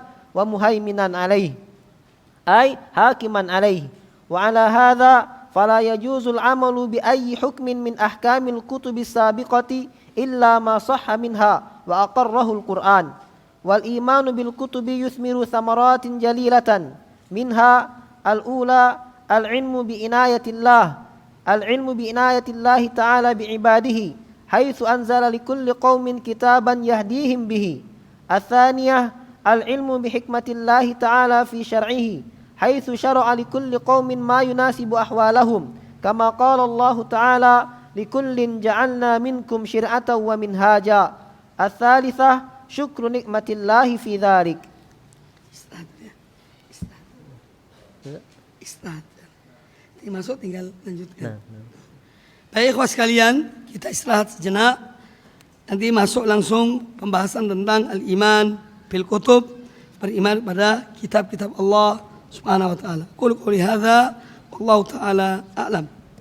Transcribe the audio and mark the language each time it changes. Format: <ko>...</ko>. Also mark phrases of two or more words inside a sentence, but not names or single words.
<ar>ومهيمنا عليه أي حاكما عليه وعلى هذا فلا يجوز العمل بأي حكم من أحكام الكتب السابقة إلا ما صح منها وأقره القرآن والإيمان بالكتب يثمر ثمرات جليلة منها الأولى العلم بعناية الله تعالى بعباده حيث أنزل لكل قوم كتابا يهديهم به. الثانية العلم بحكمة الله تعالى في شرعه حيث شرع لكل قوم ما يناسب أحوالهم كما قال الله تعالى لكل جعلنا منكم شرعة ومنهاجا. الثالثة شكر نعمة الله في ذلك.</ar> <id>Istirahat. Masuk tinggal lanjutkan. Baik ikhwah sekalian, kita istirahat sejenak. Nanti masuk langsung pembahasan tentang</id> <ar>الإيمان بالكتب,</ar> <id>beriman pada kitab-kitab Allah</id> <ar>سبحانه وتعالى. قل قولي هذا والله تعالى أعلم.</ar>